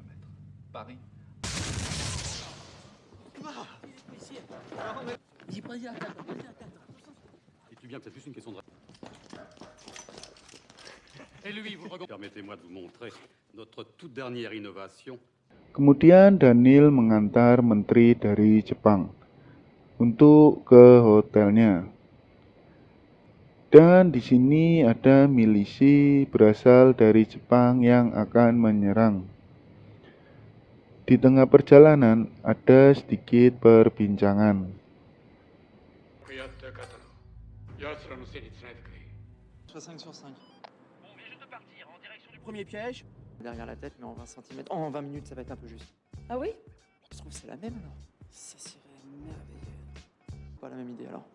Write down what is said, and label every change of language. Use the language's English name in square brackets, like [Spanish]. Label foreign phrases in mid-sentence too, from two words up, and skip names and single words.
[French] Paris. Dites-lui bien que c'est juste une question de... Et lui, vous regardez. Permettez-moi de vous montrer notre toute dernière innovation. [Indonesian] Kemudian Daniel mengantar menteri dari Jepang untuk ke hotelnya. Dan di sini ada milisi berasal dari Jepang yang akan menyerang. Di tengah perjalanan ada sedikit perbincangan. [French] Premier piège. Derrière la tête, mais en 20 cm. Oh, en 20 minutes, ça va être un peu juste. Ah oui? Je trouve que c'est la même, alors. Ça serait merveilleux. Pas la même idée, alors.